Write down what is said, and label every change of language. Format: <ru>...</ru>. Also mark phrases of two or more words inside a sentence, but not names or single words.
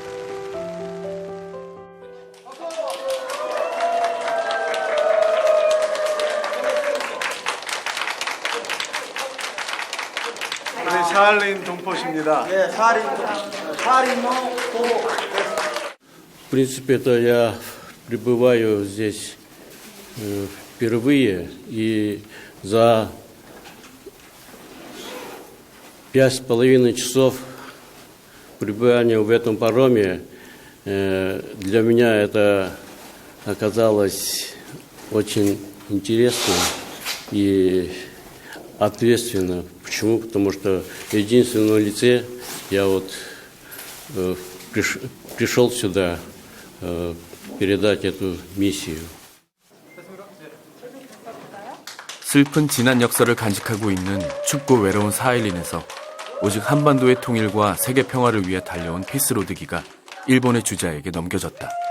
<ko>우리 사할린 동포십니다. 네, 사할린 동포.</ko> <ru>В принципе-то я пребываю здесь впервые, и за 5,5 часов пребывания в этом пароме для меня это оказалось очень интересно и ответственно. Почему? Потому что в единственном лице я вот пришел сюда передать эту миссию.</ru> <ko>슬픈 지난 역사를 간직하고 있는 춥고 외로운 사할린에서 오직 한반도의 통일과 세계 평화를 위해 달려온 피스로드기가 일본의 주자에게 넘겨졌다.</ko>